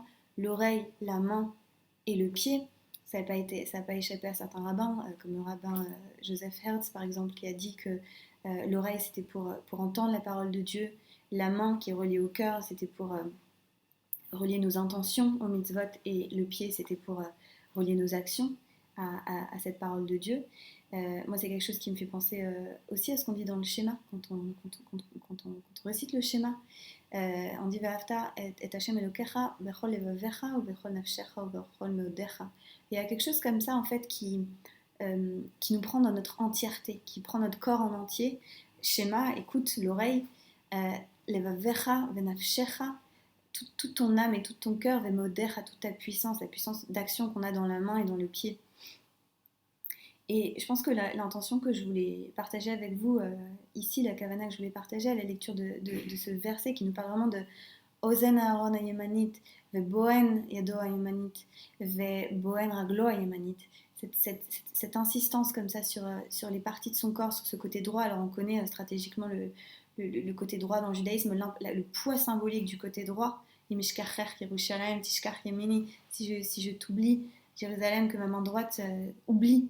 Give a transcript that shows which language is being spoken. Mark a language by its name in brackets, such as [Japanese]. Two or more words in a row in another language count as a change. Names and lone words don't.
[French] L'oreille, la main et le pied. Ça n'a pas échappé à certains rabbins, comme le rabbin Joseph Hertz par exemple, qui a dit que l'oreille c'était pour entendre la parole de Dieu, la main qui est reliée au cœur c'était pour relier nos intentions au mitzvot, et le pied c'était pour relier nos actions à cette parole de Dieu. Moi c'est quelque chose qui me fait penser aussi à ce qu'on dit dans le schéma, quand on récite le schéma. On dit [Hebrew] ואהבת את השם אלוקיך בכל לבבך ובכל נפשך ובכל מאודך. [French] Il y a quelque chose comme ça en fait qui nous prend dans notre entièreté, qui prend notre corps en entier. Schéma, écoute, l'oreille, [Hebrew] לבבך ונפשך, [French] toute ton âme et tout ton cœur, vemodecha, toute ta puissance, la puissance d'action qu'on a dans la main et dans le pied. Et je pense que l'intention que je voulais partager avec vous ici, la kavana que je voulais partager à la lecture de ce verset qui nous parle vraiment de [Hebrew] אוזן אהרן הימנית, ובהן ידו הימנית, ובהן רגלו הימנית. [French] Cette insistance comme ça sur les parties de son corps, sur ce côté droit. Alors on connaît stratégiquement le côté droit dans le judaïsme, le poids symbolique du côté droit. Si je t'oublie, Jérusalem, que ma main droite oublie.